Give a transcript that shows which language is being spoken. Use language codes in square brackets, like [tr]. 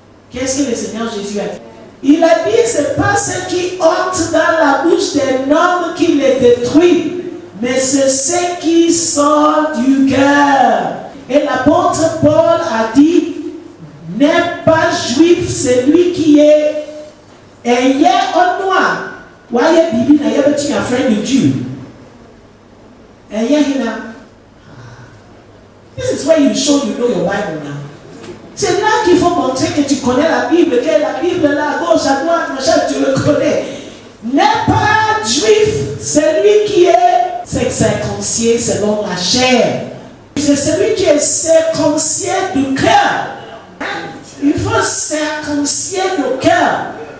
[fr] Qu'est-ce que le Seigneur Jésus a dit? Il a dit, c'est pas ce qui entre dans la bouche d'un homme qui les détruit, mais c'est ce qui sort du cœur. Et l'apôtre Paul a dit, n'est pas juif celui qui est ayé au noir. Voyez, Bibi n'a pas dit un frère de Dieu. [en] This is where you show you know your Bible now. [fr] C'est là qu'il faut montrer que tu connais la Bible, que la Bible là, à gauche, à droite, machin, tu le connais. N'est pas juif celui qui est circoncis selon la chair. C'est celui qui est circoncis du cœur. Il faut circoncier le cœur.